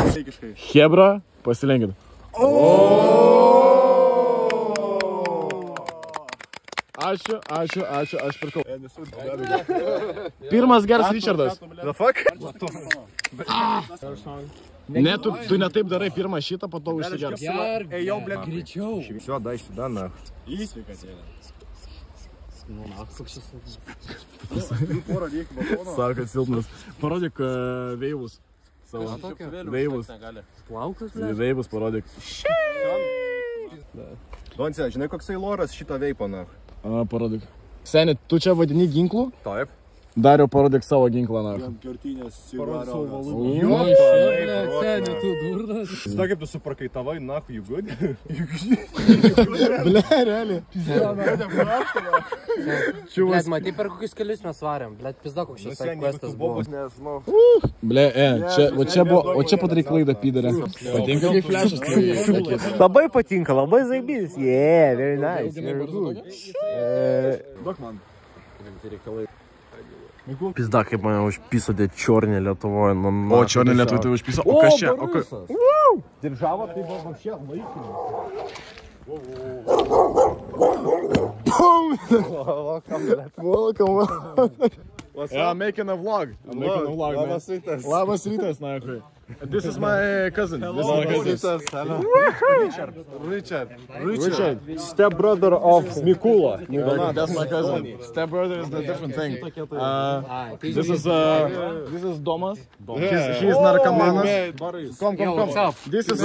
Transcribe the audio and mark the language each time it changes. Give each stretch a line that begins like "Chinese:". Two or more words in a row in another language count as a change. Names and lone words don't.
Lithuanian: Hebra, pasilenkit. Ačiū, aš pirkau. Pirmas geras Richardas.
English: The fuck?
Lithuanian: Ne, tu ne taip darai pirmą šitą, po to užsigers. Ej, jau, blėt, greičiau.
Russian: Все, дай сюда, нахуй.
Lithuanian: Sako, silpnas. Parodyk veivus. Savo. Veivus. Veivus parodyk. Donce, žinai, koksai loras šito veipo, nahui? Parodyk. Seni, tu čia vadini ginklų? Taip. Dario, parodyk savo ginklą, na. Seni, tu durnas. Žinai, kaip tu suprakaitavai, nahui,
English: you good?
Lithuanian: Ble, realiai. Blet, matai, per kokius kelius mes varėm. Blet, pizda, koks šis questas buvo. Ble, čia padarai klaidą, pydarė. Patinka kaip flešas? Labai patinka, labai zaibys.
English: Yeah, very nice. Very good.
Lithuanian: Duok man. Pizda, kaip mane užpisodė čiornė Lietuvoje. O, čiornė Lietuvoje tai užpiso. O, kas čia? Держава, tai buvo вообще laikinė.
English: Welcome. I'm making a vlog.
Lithuanian: Labas rytas. Labas rytas, nahui.
English: This is my cousin. Richard. Step brother of Mikula. That's my cousin. Step brother is a different thing. This is Domas. He's narcomanas. Come. This is